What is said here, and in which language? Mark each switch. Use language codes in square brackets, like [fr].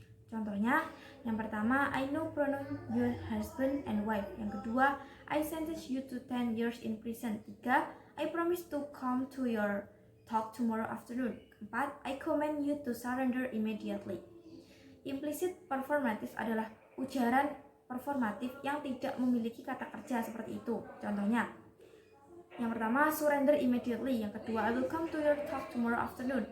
[id] Contohnya, yang pertama, [en] I now pronounce your husband and wife. [id] Yang kedua, [en] I sentence you to 10 years in prison. 3, I promise to come to your talk tomorrow afternoon. 4, I command you to surrender immediately. [id] Implicit performatif adalah ujaran performatif yang tidak memiliki kata kerja seperti itu. Contohnya, yang pertama, [en] surrender immediately. [id] Yang kedua, [en] I will come to your talk tomorrow afternoon.